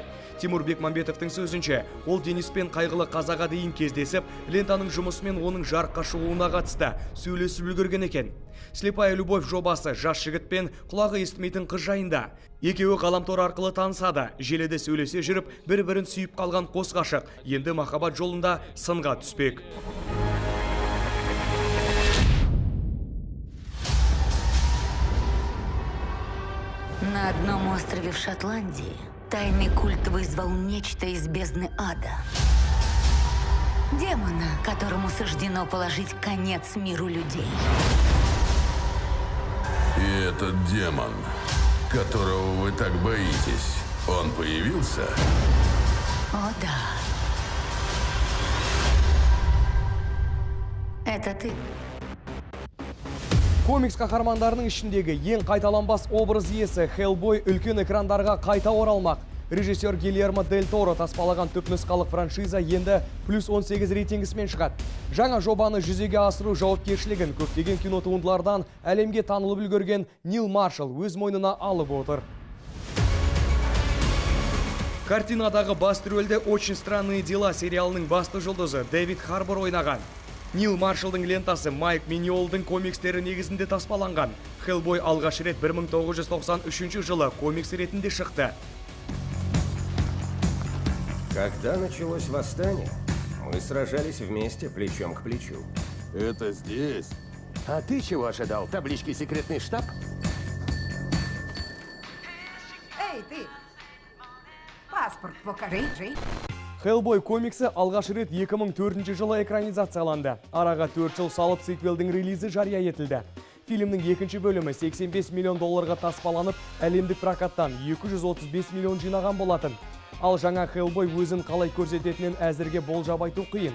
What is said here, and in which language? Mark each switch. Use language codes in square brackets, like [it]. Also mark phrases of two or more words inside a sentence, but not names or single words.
[kk] Тимур Бекмамбетовтың сөзінше, ол Дениспен қайғылы қазаға дейін кездесіп, лентаның жұмысымен оның жарыққа шығуына қатысты сөйлесіп үлгерген екен. «Слепая любовь» жобасы жас жігітпен құлағы естімейтін қыз жайында. Екеуі ғаламтор арқылы танысады, желіде сөйлесе жүріп, бір-бірін сүйіп қалған қос ғашық енді махаббат жолында сынға түспек. [ru] На одном острове в Шотландии тайный культ вызвал нечто из бездны ада. Демона, которому суждено положить конец миру людей. И этот демон, которого вы так боитесь, он появился? О, да. Это ты. [kk] Комикс қаһармандарының ішіндегі ең қайталанбас образ иесі Hellboy үлкен экрандарға қайта оралмақ. Режиссер Гильермо Дель Торо таспалаған түпнұсқалық франшиза енді +18 рейтингісімен шығады. Жаңа жобаны жүзеге асыру жауапкершілігін көптеген кино туындылардан әлемге танылып үлгерген Нил Маршалл өз мойнына алып отыр. Картинадағы басты рөлде «Очень странные дела» сериалының басты жұлдызы Дэвид Харбор ойнаған. Нил Маршалдың лентасы Майк Миньолдың комикстері негізінде таспаланған. Hellboy алғаш рет 1993 жылы комикс ретінде шықты. [ru] Когда началось восстание, мы сражались вместе, плечом к плечу. Это здесь? А ты чего ожидал? Таблички «Секретный штаб»? Эй, ты! Паспорт покажи, Джей. [kk] Hellboy комиксі алғаш рет 2004 жылы экранизацияланды. Араға 4 жыл салып сиквелдің релизі жария етілді. Фильмнің екінші бөлімі $85 миллион таспаланып, әлемдік прокаттан 235 миллион жинаған болатын. Ал жаңа Hellboy өзін қалай көрсететінен әзірге болжап айту қиын.